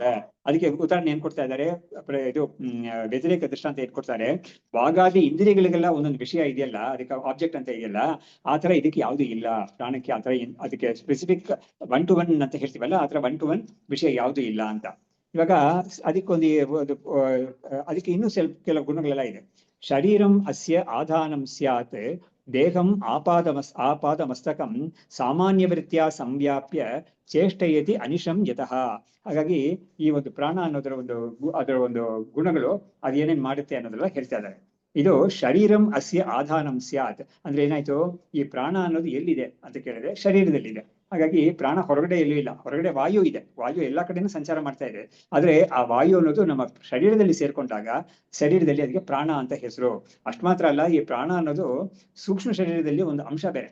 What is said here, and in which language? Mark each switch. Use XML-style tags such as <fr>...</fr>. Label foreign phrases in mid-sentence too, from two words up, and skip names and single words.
<kn>ಅದಕ್ಕೆ ಉದಾಹರಣೆ ಏನ್ ಕೊಡ್ತಾ ಇದ್ದಾರೆ, ಇದು ವ್ಯತಿರೇಕ ದೃಷ್ಟಾಂತ ಏನ್ ಕೊಡ್ತಾರೆ, ವಾಗಾದಿ ಇಂದ್ರಿಯಗಳಿಗೆಲ್ಲ ಒಂದೊಂದು ವಿಷಯ ಇದೆಯಲ್ಲ, ಅದಕ್ಕೆ ಆಬ್ಜೆಕ್ಟ್ ಅಂತ ಇದೆಯಲ್ಲ, ಆ ತರ ಇದಕ್ಕೆ ಯಾವ್ದು ಇಲ್ಲ ಪ್ರಾಣಕ್ಕೆ. ಆ ತರ ಅದಕ್ಕೆ</kn> <en>specific 1 to 1</en> <kn>ಅಂತ ಹೇಳ್ತೀವಲ್ಲ, ಆ ತರ</kn> <en>1 to 1</en> <kn>ವಿಷಯ ಯಾವ್ದು ಇಲ್ಲ ಅಂತ. ಇವಾಗ ಅದಕ್ಕೆ ಇನ್ನೂ ಕೆಲವು ಗುಣಗಳೆಲ್ಲ ಇದೆ.</kn> <sa>ಶರೀರಂ ಅಸ್ಯ ಆಧಾನಂ ಸ್ಯಾತ್ ದೇಹಂ ಆಪಾದ ಮಸ್ತಕಂ ಸಾಮಾನ್ಯ ವೃತ್ತಿಯ ಸಂವ್ಯಾಪ್ಯ ಚೇಷ್ಟಯತಿ ಅನಿಶಂ ಯತಃ.</sa> <kn>ಹಾಗಾಗಿ ಈ ಒಂದು ಪ್ರಾಣ ಅನ್ನೋದರ ಒಂದು ಗುಣಗಳು ಅದೇನೇನ್ ಮಾಡುತ್ತೆ ಅನ್ನೋದೆಲ್ಲ ಹೇಳ್ತಾ ಇದ್ದಾರೆ. ಇದು</kn> <sa>ಶರೀರಂ ಅಸ್ಯ ಆಧಾನಂ ಸ್ಯಾತ್</sa> <kn>ಅಂದ್ರೆ ಏನಾಯ್ತು, ಈ ಪ್ರಾಣ ಅನ್ನೋದು ಎಲ್ಲಿದೆ ಅಂತ ಕೇಳಿದ್ರೆ ಶರೀರದಲ್ಲಿದೆ. ಹಾಗಾಗಿ ಪ್ರಾಣ ಹೊರಗಡೆ ಎಲ್ಲೂ ಇಲ್ಲ, ಹೊರಗಡೆ ವಾಯು ಇದೆ, ವಾಯು ಎಲ್ಲಾ ಕಡೆನೂ ಸಂಚಾರ ಮಾಡ್ತಾ ಇದೆ. ಆದ್ರೆ ಆ ವಾಯು ಅನ್ನೋದು ನಮ್ಮ ಶರೀರದಲ್ಲಿ ಸೇರ್ಕೊಂಡಾಗ ಶರೀರದಲ್ಲಿ ಅದಕ್ಕೆ ಪ್ರಾಣ ಅಂತ ಹೆಸರು. ಅಷ್ಟು ಮಾತ್ರ ಅಲ್ಲ, ಈ ಪ್ರಾಣ ಅನ್ನೋದು ಸೂಕ್ಷ್ಮ ಶರೀರದಲ್ಲಿ ಒಂದು ಅಂಶ ಬೇರೆ.</kn>